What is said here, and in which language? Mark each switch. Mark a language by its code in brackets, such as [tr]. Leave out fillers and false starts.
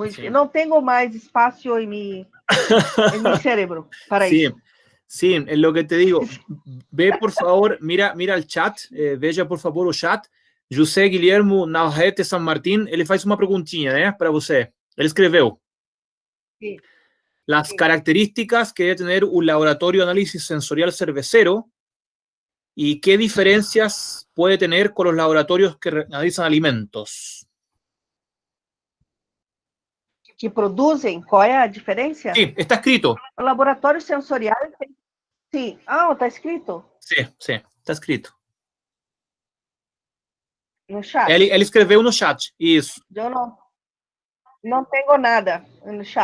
[pt] Não tenho mais espaço em meu cérebro para isso. [es] Sí, es lo que te digo. Ve, por favor, mira el chat, [pt] veja, por favor, o chat. José Guilhermo Navarrete San Martín, ele faz uma perguntinha, né, para você. Ele escreveu. [es] Sí. Las características que debe tener un laboratorio de análisis sensorial cervecero y qué diferencias puede tener con los laboratorios que analizan alimentos. [pt] Que produzem, qual é a diferença? [es] Sí, está escrito. [pt] O laboratório sensorial, sim. Ah, está escrito? [es] Sí, está escrito. [pt] No chat? Ele escreveu no chat, isso. Eu não tenho nada no chat.